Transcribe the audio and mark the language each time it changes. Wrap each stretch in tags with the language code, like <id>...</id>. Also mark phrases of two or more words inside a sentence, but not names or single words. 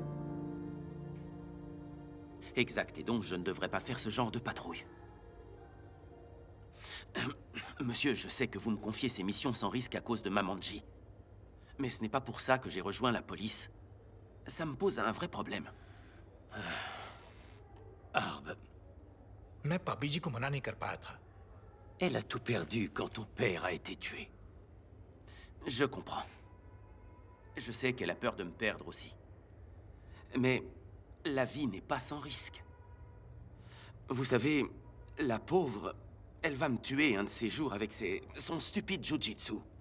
<fr>Exact, et donc je ne devrais pas faire ce genre de patrouille. Monsieur, je sais que vous me confiez ces missions sans risque à cause de Mamanji. Mais ce n'est pas pour ça que j'ai rejoint la police. Ça me pose un vrai problème. Arb,</fr> <hi>मैं भाभी जी को मना नहीं कर पाया था।</hi> <fr>elle a tout perdu quand ton père a été tué. Je comprends. Je sais qu'elle a peur de me perdre aussi. Mais la vie n'est pas sans risque. Vous savez, la pauvre, elle va me tuer un de ces jours avec son stupide jujitsu.</fr>